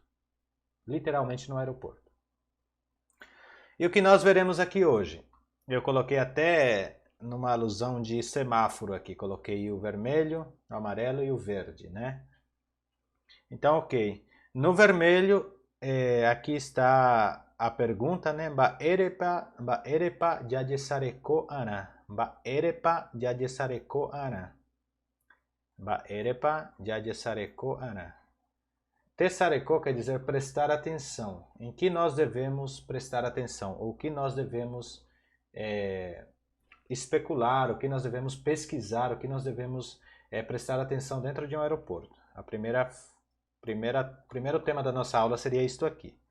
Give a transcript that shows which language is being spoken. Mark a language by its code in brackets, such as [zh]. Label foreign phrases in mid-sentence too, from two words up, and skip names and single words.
[pt] Literalmente no aeroporto. E o que nós veremos aqui hoje? Eu coloquei até numa alusão de semáforo aqui, coloquei o vermelho, o amarelo e o verde, né? Então, ok. No vermelho, aqui está a pergunta, né? [gn] Baerepa jadesareko ana. Baerepa jadesareko ana. Baerepa jadesareko ana. [pt] Tesareko quer dizer prestar atenção. Em que nós devemos prestar atenção? Ou o que nós devemos especular, o que nós devemos pesquisar, o que nós devemos prestar atenção dentro de um aeroporto. Primeiro tema da nossa aula seria isto aqui.